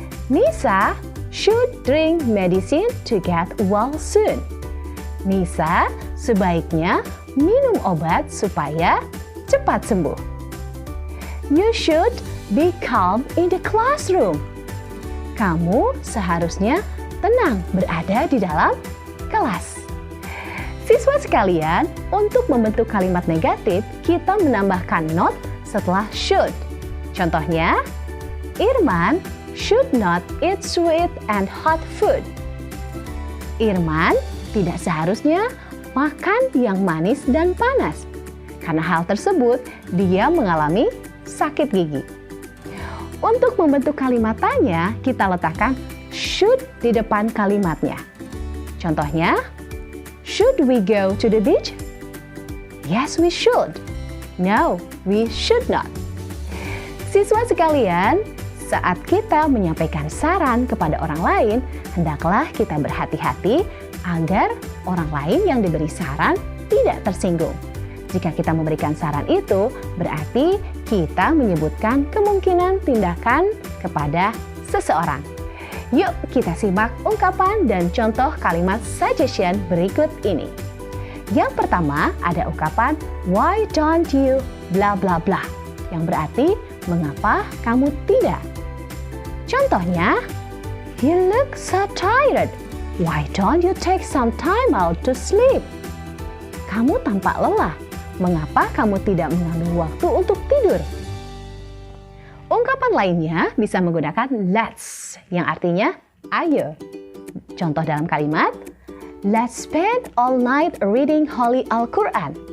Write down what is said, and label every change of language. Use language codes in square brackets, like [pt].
[en] Nisa should drink medicine to get well soon. [id] Nisa sebaiknya minum obat supaya cepat sembuh. [en] You should be calm in the classroom. [id] Kamu seharusnya tenang berada di dalam kelas. Siswa sekalian, untuk membentuk kalimat negatif, kita menambahkan not setelah should. Contohnya, [en] Irman should not eat sweet and hot food. [id] Irman tidak seharusnya makan yang manis dan panas. Karena hal tersebut, dia mengalami sakit gigi. Untuk membentuk kalimat tanya, kita letakkan should di depan kalimatnya. Contohnya, [en] should we go to the beach? Yes, we should. No, we should not. [id] Siswa sekalian, saat kita menyampaikan saran kepada orang lain, hendaklah kita berhati-hati agar orang lain yang diberi saran tidak tersinggung. Jika kita memberikan saran itu, berarti kita menyebutkan kemungkinan tindakan kepada seseorang. Yuk kita simak ungkapan dan contoh kalimat suggestion berikut ini. Yang pertama ada ungkapan [en] why don't you bla bla bla. [id] yang berarti mengapa kamu tidak. Contohnya, [en] you look so tired. Why don't you take some time out to sleep? [id] Kamu tampak lelah. Mengapa kamu tidak mengambil waktu untuk tidur? Ungkapan lainnya bisa menggunakan let's yang artinya ayo. Contoh dalam kalimat, [en] let's spend all night reading Holy Al-Quran.